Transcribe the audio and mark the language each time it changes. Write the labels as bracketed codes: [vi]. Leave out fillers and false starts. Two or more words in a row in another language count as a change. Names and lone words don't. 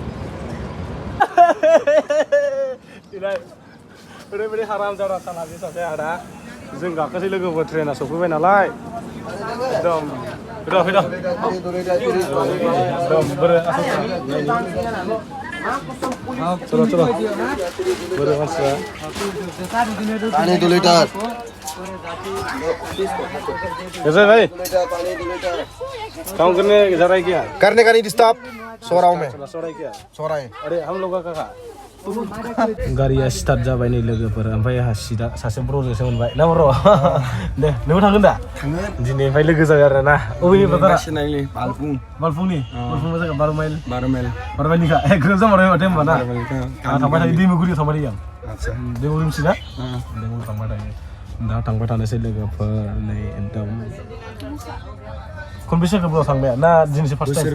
[brx] ओरैबायदि हाराम जारा साना बे सासे आदा जों गाखोसै लोगोफोर ट्रेना सफैबाय नालाय एकदम फैदा एकदम बोरै चलो बोरै मानसिया [hi] पानी 2 लीटर कैसे भाई काम करने जा रहा है क्या करने का नहीं स्टॉप सो रहा हूँ मैं सो रहा है क्या सो रहा है अरे हम लोग का कहा [brx] गारिया स्टार्ट जाबाय नै लोगोफोर ओमफ्राय आंहा सिदा सासे ब्र'जोंसो मोनबाय ना ब्र' दे नोंबो थांगोन दा दिनैनिफ्राय लोगो जाबाय आरो ना अबेनिफ्राय बालफुंनि जायगा 12 माइलनिखा ग्रोब जामारबाय माथो होनबा ना आं थांबाय थायो दैमुगुरियाव थांबाय थायो आं दैमुगुरि मिथिना दैमुगुरि थांबाय थायो दा थांबाय थानोसै लोगोफोर नै एकदम खनबेसे गोबाव थांबाय ना दिनैसो [en] first time